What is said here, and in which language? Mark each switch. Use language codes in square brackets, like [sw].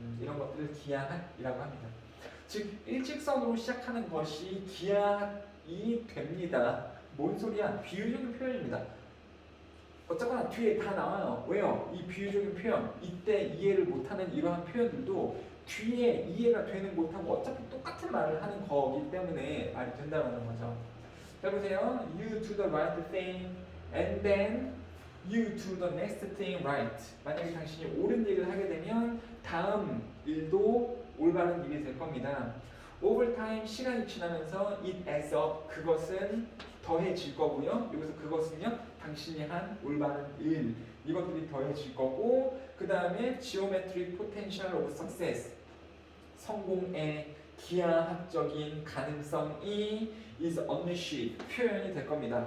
[ko] 이런 것들을 기하학이라고 합니다. 즉 일직선으로 시작하는 것이 기하학이 됩니다. 뭔 소리야? 비유적인 표현입니다. 어쨌거나 뒤에 다 나와요. 왜요? 이 비유적인 표현, 이때 이해를 못하는 이러한 표현들도 뒤에 이해가 되는 못하고 어차피 똑같은 말을 하는 거기 때문에 말이 된다는 거죠. 자 보세요. [en] You do the right thing and then you do the next thing right. [ko] 만약에 당신이 옳은 일을 하게 되면 다음 일도 올바른 일이 될 겁니다. [en] Over time [ko] 시간이 지나면서 [en] it adds up. [ko] 그것은 더해질 거고요. 여기서 그것은요 당신이 한 올바른 일 이것들이 더해질 거고 그 다음에 [en] geometric potential of success [ko] 성공의 기하학적인 가능성이 [en] is unleashed [ko] 표현이 될 겁니다.